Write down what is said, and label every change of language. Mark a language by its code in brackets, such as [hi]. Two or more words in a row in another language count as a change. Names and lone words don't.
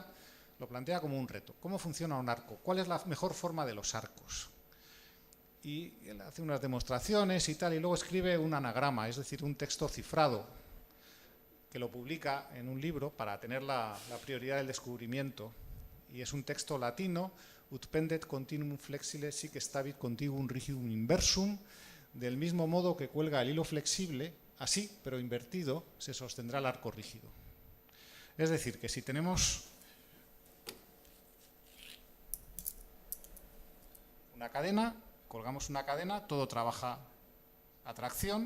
[es] Lo plantea como un reto. ¿Cómo funciona un arco? ¿Cuál es la mejor forma de los arcos? Y él hace unas demostraciones y tal, y luego escribe un anagrama, es decir, un texto cifrado, que lo publica en un libro para tener la prioridad del descubrimiento. Y es un texto latino: [la] ut pendet continuum flexile sic stavit contiguum rigidum inversum. [es] Del mismo modo que cuelga el hilo flexible, así, pero invertido, se sostendrá el arco rígido. Es decir, que si tenemos una cadena, colgamos una cadena, todo trabaja a tracción.